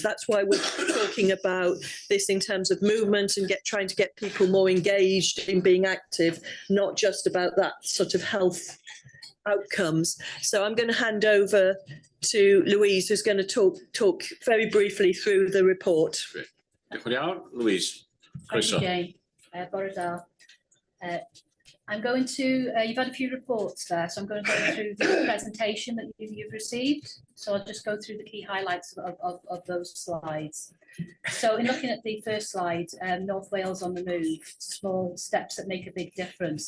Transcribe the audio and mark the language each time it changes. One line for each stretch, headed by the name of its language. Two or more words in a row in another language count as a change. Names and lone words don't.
English: That's why we're talking about this in terms of movement and trying to get people more engaged in being active, not just about that sort of health outcomes. So I'm going to hand over to Louise, who's going to talk very briefly through the report.
Welsh: Diolch yn iawn, Louise.
English: Thank you, Jane.
Welsh: Bore da.
English: I'm going to, you've had a few reports there, so I'm going to go through the presentation that you've received. So I'll just go through the key highlights of those slides. So in looking at the first slide, North Wales on the move, small steps that make a big difference.